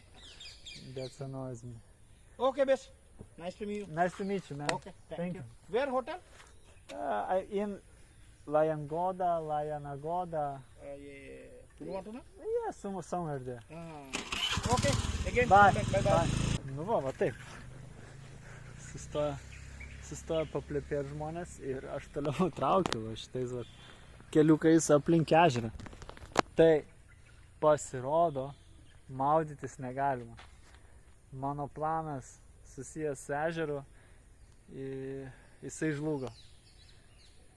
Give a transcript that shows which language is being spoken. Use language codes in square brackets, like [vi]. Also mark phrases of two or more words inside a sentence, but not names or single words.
[en] That annoys me. Okay, best. Nice to meet you. Nice to meet you, man. Okay, thank you. Where hotel? In Layanagoda. You want to know? Yeah, somewhere there. Okay, again. Bye. Bye. [lt] Nu va taip. Sustoja paplepėti žmonės ir aš toliau traukiu va šitais va keliukais aplink ežerą. Tai pasirodo, maudytis negalima. Mano planas susijęs su ežeru, jisai žlugo.